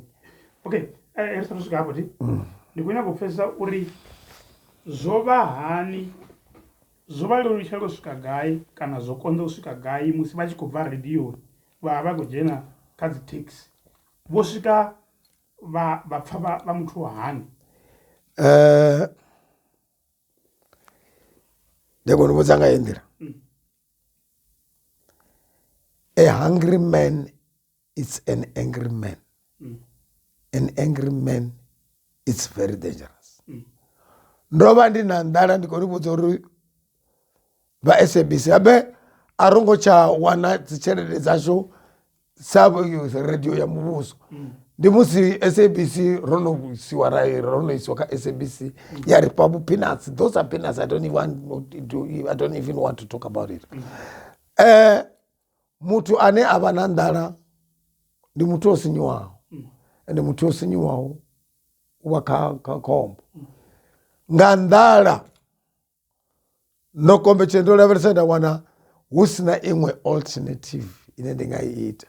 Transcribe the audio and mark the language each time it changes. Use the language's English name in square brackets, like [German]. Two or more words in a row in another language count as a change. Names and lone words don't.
[Venda] Okay, ri sathu swika hafho ndi khou nyanga u pfesesa uri zwo vha hani, zwo vha lelutsha u swika gai kana zwo konḓa u swika gai musi vha tshi khou bva radioni vha khou dzhena kha dzi taxi vho swika vha pfa vha muthu wa hani? Ndi khou vhudza nga heyi nḓila. [English] A hungry man is an angry man. An angry man is very dangerous. [Venda] Ndo vha ndi na nḓala ndi khou ni vhudza uri vha SABC habe a rongo tsha wana dzi tshelede dzashu sa radio ya muvhuso. Ndi musi SABC rono isiwa kha SABC ya Republic peanuts. [English] Those are peanuts. I don't even want to talk about it. [Venda] Muthu ane ava na nḓala ndi muthu o sinyiwaho. Ende muthu o sinyiwaho uva kha khombo. Nga nḓala no kombetshedza ndo lavhelesa nda wana hu sina iṅwe alternative ine ndi nga i ita.